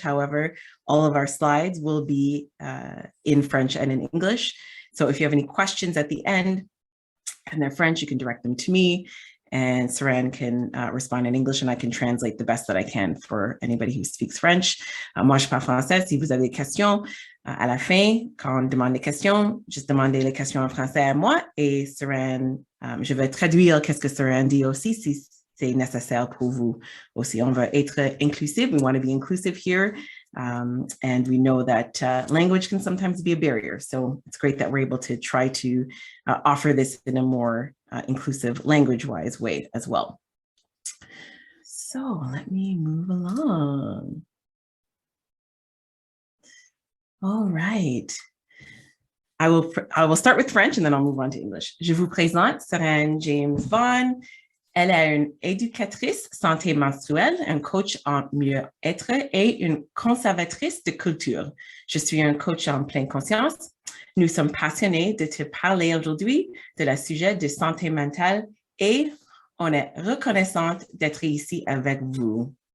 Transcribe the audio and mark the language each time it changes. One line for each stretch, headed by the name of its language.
English: However, all of our slides will be in French and in English. So if you have any questions at the end and they're French, you can direct them to me, and Saran can respond in English, and I can translate the best that I can for anybody who speaks French.
French: Moi, je parle français. Si vous avez des questions, à la fin, quand on demande des questions, juste demandez les questions en français à moi, et Saran, je vais traduire qu'est-ce que Saran dit aussi, si c'est nécessaire pour vous aussi. On va être inclusive.
English: We want to be inclusive here. And we know that language can sometimes be a barrier. So it's great that we're able to try to offer this in a more inclusive language-wise way as well. So let me move along. All right. I will start with French and then I'll move on to English.
French: Je vous présente Saran James-Vaughn. Elle est une éducatrice santé menstruelle, un coach en mieux-être et une conservatrice de culture. Je suis un coach en pleine conscience. Nous sommes passionnés de te parler aujourd'hui de la sujet de santé mentale et on est reconnaissante d'être ici avec vous.